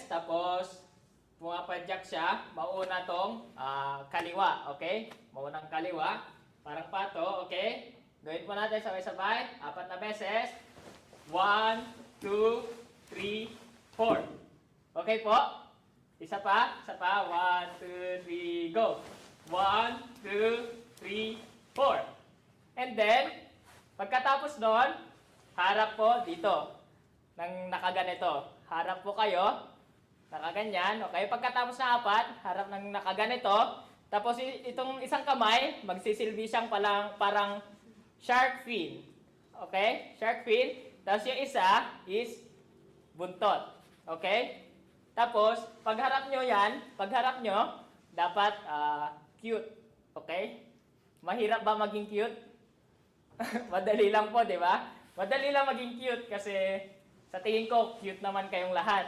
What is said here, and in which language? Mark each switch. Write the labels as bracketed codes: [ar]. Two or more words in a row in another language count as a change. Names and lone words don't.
[tl] Tapos, pumapadyak siya, mauna tong kaliwa, okay? Maunang kaliwa, parang pato, okay? Gawin po natin sabay-sabay, 4 na beses. 1, 2, 3, 4. Okay po? Isa pa, 1, 2, 3, go! 1, 2, 3, 4. [en] And then, [tl] pagkatapos doon, harap po dito, ng nakaganito. Harap po kayo, nakaganyan, okay? Pagkatapos na 4, harap ng nakaganito. Tapos itong isang kamay, magsisilbi siyang parang [en] shark fin. Okay? Shark fin. [tl] Tapos yung isa is buntot. Okay? Tapos, pagharap nyo yan, dapat cute. Okay? Mahirap ba maging cute? Madali lang po, di ba? Madali lang maging cute kasi sa tingin ko, cute naman kayong lahat.